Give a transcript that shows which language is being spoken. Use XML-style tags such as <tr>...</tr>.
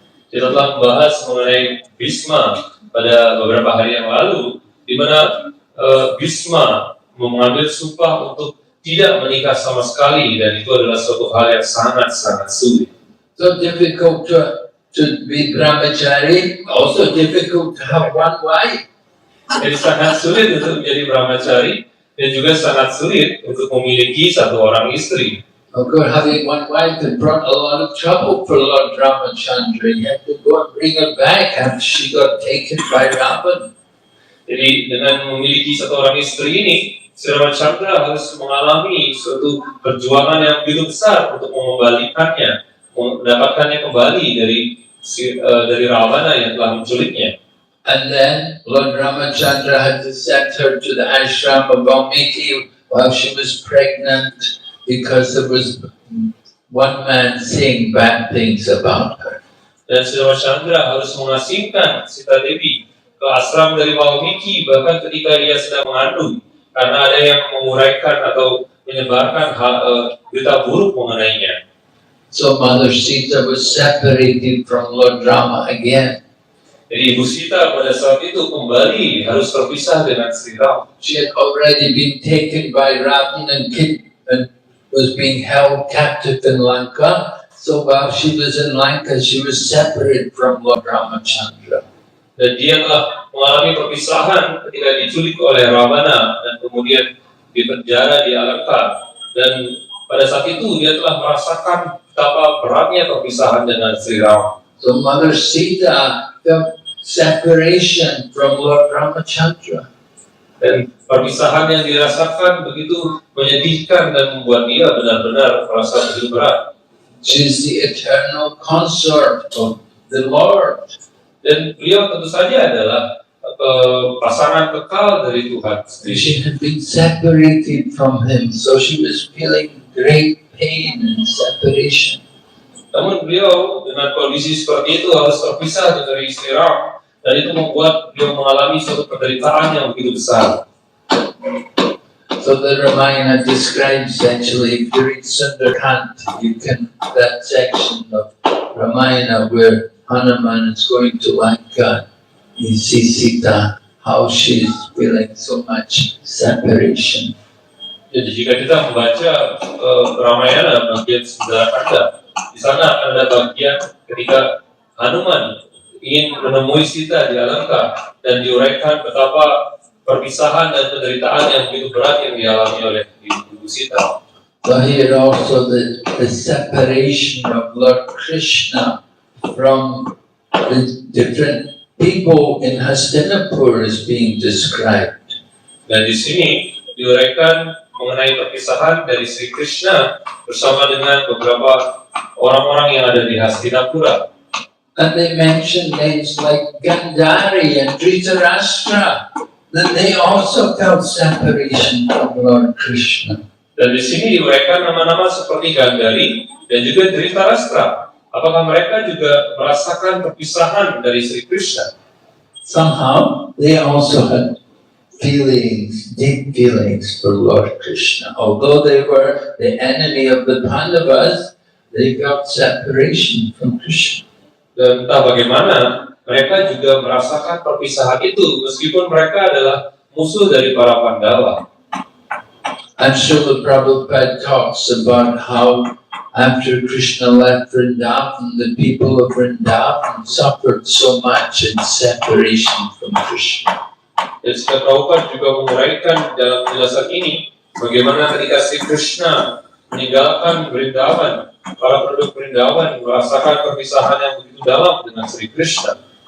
<id>Kita telah membahas mengenai Bhishma pada beberapa hari yang lalu, di mana Bhishma mengambil sumpah untuk tidak menikah sama sekali, dan itu adalah suatu hal yang sangat-sangat sulit.</id> <en>So difficult to be brahmachari, also difficult to have one wife.</en> <id>Jadi sangat sulit untuk menjadi brahmachari dan juga sangat sulit untuk memiliki satu orang istri.</id> <en>Of course, having one wife had brought a lot of trouble for Lord Ramachandra. He had to go and bring her back after she got taken by Ravan.</en> <id>Jadi dengan memiliki satu orang istri ini, Sri Ramachandra harus mengalami suatu perjuangan yang begitu besar untuk mengembalikannya, mendapatkannya kembali dari Ravana yang telah menculiknya.</id> <en>And then Lord Ramachandra had to send her to the ashram of Valmiki while she was pregnant, because there was one man saying bad things about her.</en> <id>Dan Sri Ramachandra harus mengasingkan Sita Devi ke ashram dari Valmiki bahkan ketika ia sedang mengandung, karena ada yang menguraikan atau menyebarkan berita buruk mengenainya.</id> <en>So Mother Sita was separated from Lord Rama again.</en> <id>Jadi Ibu Sita pada saat itu kembali harus terpisah dengan Sri Ram.</id> <en>She had already been taken by Ravan and was being held captive in Lanka. So while she was in Lanka, she was separated from Lord Ramachandra.</en> <id>Dan dia telah mengalami perpisahan ketika diculik oleh Ravana dan kemudian dipenjara di Alanka. Dan pada saat itu dia telah merasakan betapa beratnya perpisahan dengan Sri Ram.</id> <en>So Mother Sita felt separation from Lord Ramachandra.</en> <id>Dan perpisahan yang dirasakan begitu menyedihkan dan membuat dia benar-benar merasa begitu berat.</id> <en>She is the eternal consort of the Lord.</en> <id>Dan beliau tentu saja adalah pasangan kekal dari Tuhan.</id> <en>She had been separated from him, so she was feeling great pain and separation.</en> <id>Namun beliau dengan kondisi seperti itu harus terpisah dari Sri Ram, dan itu membuat beliau mengalami suatu penderitaan yang begitu besar.</id> <en>So the Ramayana describes, actually, if you read Sundarkand, you can, that section of Ramayana where Hanuman is going to Lanka, you see Sita, how she is feeling so much separation.</en> <id>Jadi jika kita membaca Ramayana bagian Sundarakanda, di sana akan ada bagian ketika Hanuman ingin menemui Sita di Alanka dan diuraikan betapa perpisahan dan penderitaan yang begitu berat yang dialami oleh Ibu Sita.</id> <en>So here also the separation of Lord Krishna from the different people in Hastinapur is being described.</en> <id>Dan di sini diuraikan mengenai perpisahan dari Sri Krishna bersama dengan beberapa orang-orang yang ada di Hastinapura.</id> <en>And they mention names like Gandhari and Dhritarashtra. Then they also felt separation from Lord Krishna.</en> <id>Dan di sini diuraikan nama-nama seperti Gandhari dan juga Dhritarashtra. Apakah mereka juga merasakan perpisahan dari Sri Krishna?</id> <en>Somehow they also had feelings, deep feelings for Lord Krishna. Although they were the enemy of the Pandavas, they felt separation from Krishna.</en> <id>Dan entah bagaimana, mereka juga merasakan perpisahan itu meskipun mereka adalah musuh dari para Pandawa.</id> <en>And Srila Prabhupada talks about how after Krishna left Vrindavan, the people of Vrindavan suffered so much in separation from Krishna.</en> <id>Dan Srila Prabhupada juga menguraikan dalam penjelasan ini bagaimana ketika Sri Krishna meninggalkan Vrindavan, para penduduk Vrindavan merasakan perpisahan yang begitu dalam dengan Sri Krishna.</id>